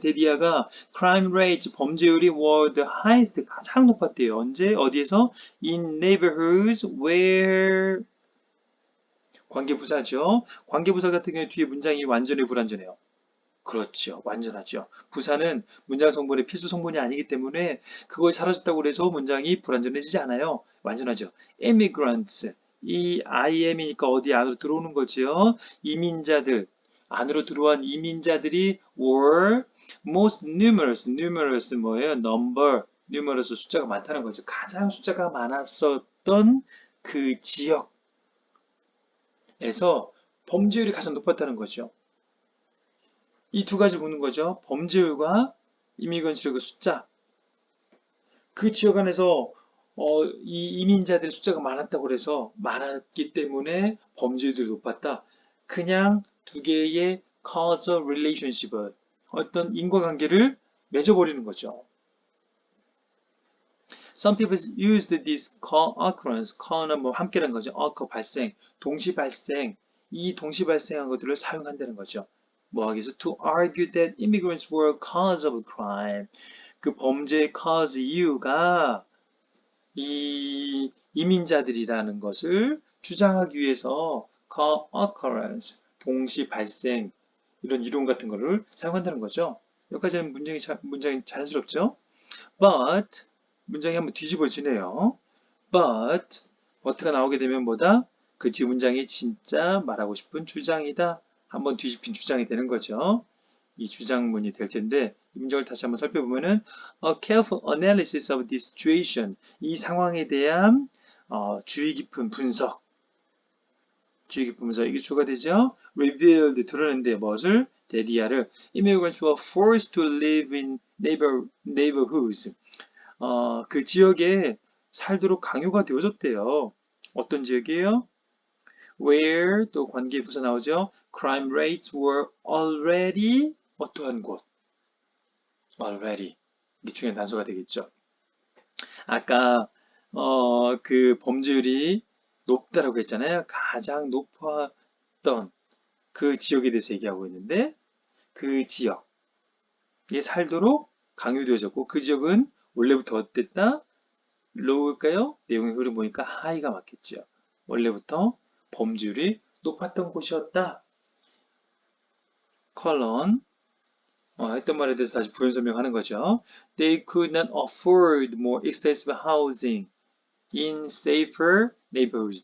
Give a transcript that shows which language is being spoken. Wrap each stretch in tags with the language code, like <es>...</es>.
<en>데디아가 crime rate,</en> <ko>범죄율이</ko> <en>were the highest.</en> <ko>가장 높았대요. 언제? 어디에서?</ko> <en>In neighborhoods where</en> <ko>관계부사죠. 관계부사 같은 경우에 뒤에 문장이 완전히 불완전해요. 그렇죠. 완전하죠. 부사는 문장 성분의 필수 성분이 아니기 때문에 그걸 사라졌다고 해서 문장이 불완전해지지 않아요. 완전하죠. immigrants. 이 IM이니까 어디 안으로 들어오는 거지요. 이민자들. 안으로 들어온 이민자들이</ko> <en>were most numerous.</en> <ko>numerous 뭐예요? number. numerous 숫자가 많다는 거죠. 가장 숫자가 많았었던 그 지역에서 범죄율이 가장 높았다는 거죠. 이 두 가지 보는 거죠. 범죄율과 이미그런트의 그 숫자. 그 지역 안에서 이 이민자들의 숫자가 많았다고 그래서 많았기 때문에 범죄율이 높았다. 그냥 두 개의 causal relationship을 어떤 인과관계를 맺어버리는 거죠.</ko> <en>Some people used this co-occurrence,</en> <ko>co는 뭐 함께라는 거죠. occur 발생, 동시 발생, 이 동시 발생한 것들을 사용한다는 거죠. 뭐 하기 위해서</ko> <en>to argue that immigrants were cause of crime.</en> <ko>그 범죄의 cause 이유가 이 이민자들이라는 것을 주장하기 위해서 co-occurrence, 동시 발생 이런 이론 같은 거를 사용한다는 거죠. 여기까지는 문장이 자연스럽죠? But 문장이 한번 뒤집어지네요. but가 나오게 되면 뭐다? 그 뒤 문장이 진짜 말하고 싶은 주장이다. 한번 뒤집힌 주장이 되는 거죠. 이 주장문이 될 텐데 이 문장을 다시 한번 살펴보면은</ko> <en>a careful analysis of this situation.</en> <ko>이 상황에 대한 주의 깊은 분석. 이게 주가 되죠. revealed 드러낸데 무엇을?</ko> <en>데디아를 immigrants were forced to live in neighborhoods.</en> <ko>그 지역에 살도록 강요가 되어졌대요. 어떤 지역이에요? Where 또 관계 부사 나오죠.</ko> <en>Crime rates were already</en> <ko>어떠한 곳. Already 이게 중요한 단서가 되겠죠. 아까 그 범죄율이 높다라고 했잖아요. 가장 높았던 그 지역에 대해서 얘기하고 있는데 그 지역에 살도록 강요되어졌고 그 지역은 원래부터 어땠다? low일까요? 내용의 흐름 보니까 high가 맞겠죠. 원래부터 범죄율이 높았던 곳이었다. 컬런 했던 말에 대해서 다시 부연 설명하는 거죠.</ko> <en>They could not afford more expensive housing in safer neighborhoods.</en>